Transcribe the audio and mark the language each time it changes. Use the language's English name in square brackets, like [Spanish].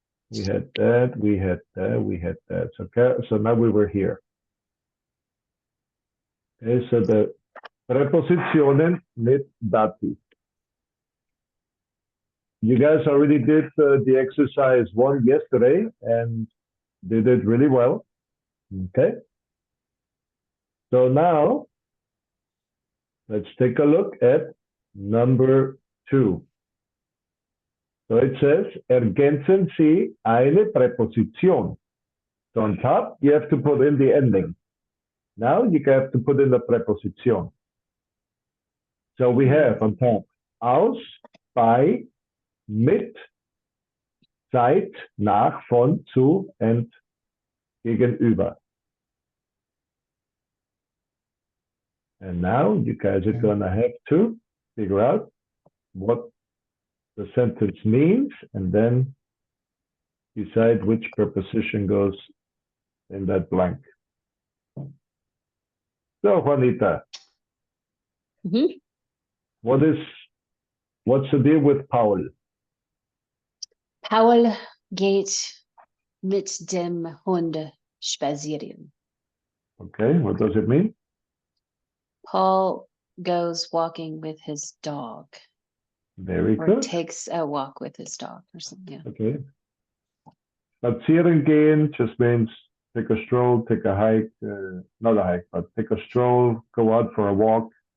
[English] We had that, we had that, we had that. So now we were here. Okay, so the Präpositionen mit Dativ. You guys already did the exercise 1 yesterday and did it really well. Okay. So now let's take a look at number 2. So it says, [German] ergänzen Sie eine Präposition. [English] So on top, you have to put in the ending. Now you have to put in the preposition. So we have on top, aus, bei, mit, seit, nach, von, zu, and gegenüber. And now you guys are gonna have to figure out what the sentence means and then decide which preposition goes in that blank. So Juanita, Mhm. what's the deal with Paul? [German] Paul geht mit dem Hund spazieren. [English] Okay, what does it mean? Paul goes walking with his dog, Very or good. takes a walk with his dog, or something. Yeah. Okay. Spazieren gehen just means take a stroll, take a hike, not a hike, but take a stroll, go out for a walk.